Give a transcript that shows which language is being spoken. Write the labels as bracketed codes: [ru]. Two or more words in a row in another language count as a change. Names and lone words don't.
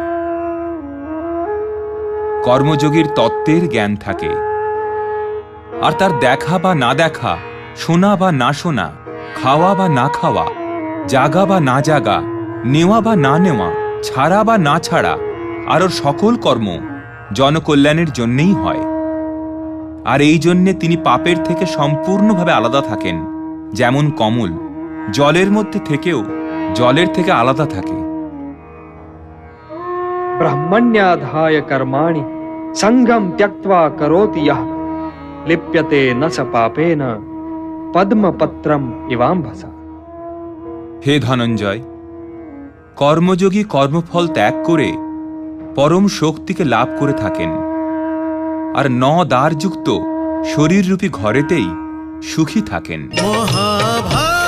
[bn] কর্মযোগীর তত্ত্বের জ্ঞান থাকে, আর তার দেখা বা না দেখা, শোনা বা না শোনা, খাওয়া বা না খাওয়া, জাগা বা না জাগা, নেওয়া বা না নেওয়া, ছাড়া বা না ছাড়া, আর ওর সকল কর্ম জনকল্যাণের জন্যেই হয়। আর এই জন্যে তিনি পাপের থেকে সম্পূর্ণভাবে আলাদা থাকেন। যেমন কমল জলের মধ্যে থেকেও জলের থেকে আলাদা থাকে। [sa] ब्रह्मण्याधाय कर्माणि संगम त्यक्त्वा करोति यः लिप्यते न स पापेन पद्मपत्रम इवाम्भसा। [bn] হে ধনঞ্জয়, কর্মযোগী কর্মফল ত্যাগ করে পরম শক্তিকে লাভ করে থাকেন, আর দ্বারযুক্ত শরীররূপী ঘরেতেই সুখী থাকেন।